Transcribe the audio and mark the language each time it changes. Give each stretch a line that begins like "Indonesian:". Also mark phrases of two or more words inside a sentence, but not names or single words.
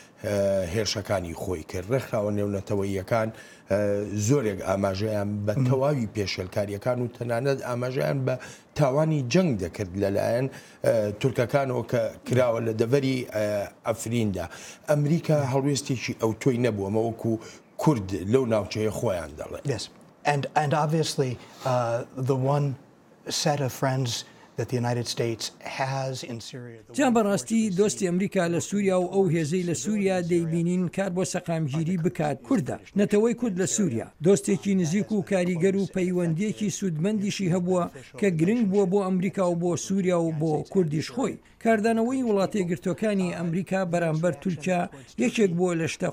Central Kurdish: هێرشەکانی خۆی کرد ڕێکخراوە نێونەتەوەییەکان زۆرێک ئاماژەیان بە تەواوی پێشێلکاریەکان و تەنانەت ئاماژەیان بە تاوانی جەنگ دەکرد لەلایەن تورکەکانەوە کە کراوە لە دەڤەری ئەفریندا ئەمریکا هەڵوێستێکی ئەو تۆی نەبووە مەوەکو کورد لەو ناوچەیە خۆیان دەڵێ.
English: Yes, and obviously the one set of friends that the United States has in Syria.
Central Kurdish: جا بەڕاستی دۆستی ئەمریکا لە سووریا و ئەو هێزەی لە سووریا دەیبینین کار بۆ سەقامگیری بکات کووردە نەتەوەی کورد لە سووریا دۆستێکی نزیک و کاریگەر و پەیوەندێکی سوودمەندیشی هەبووە کە گرنگ بووە بۆ ئەمریکا و بۆ سووریا و بۆ کوردیش خۆی کاردانەوەی وڵاتە یەکگرتوەکانی ئەمریکا بەرامبەر تورکیا یەکێک بووە لە شتە